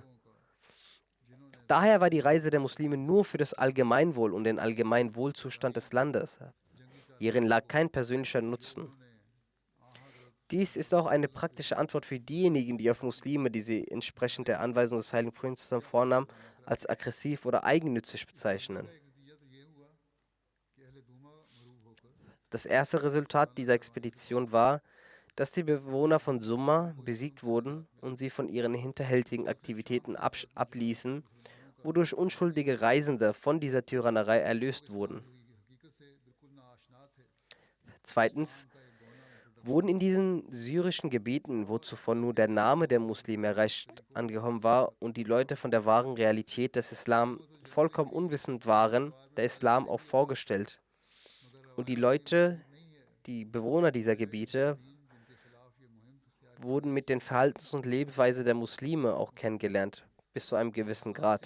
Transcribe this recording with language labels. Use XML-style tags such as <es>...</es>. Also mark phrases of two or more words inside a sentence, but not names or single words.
<de>Daher war die Reise der Muslime nur für das Allgemeinwohl und den allgemeinen Wohlzustand des Landes. Hierin lag kein persönlicher Nutzen. Dies ist auch eine praktische Antwort für diejenigen, die auf Muslime, die sie entsprechend der Anweisung des Heiligen Propheten vornahmen, als aggressiv oder eigennützig bezeichnen.</de> <ur>نتیجہ تو یہ ہوا کہ اہل دومہ مرعوب ہو کر</ur> <de>Das erste Resultat dieser Expedition war, dass die Bewohner von Summa besiegt wurden und sie von ihren hinterhältigen Aktivitäten abließen, wodurch unschuldige Reisende von dieser Tyrannei erlöst wurden.</de> <ur>ہوئی کی حقیقت سے بالکل ناآشنا تھے.</ur> <de>Zweitens wurden in diesen syrischen Gebieten, wo zuvor nur der Name der Muslime erreicht angekommen war und die Leute von der wahren Realität des Islam vollkommen unwissend waren, der Islam auch vorgestellt. Und die Leute, die Bewohner dieser Gebiete, wurden mit den Verhaltens- und Lebensweise der Muslime auch kennengelernt, bis zu einem gewissen Grad.</de>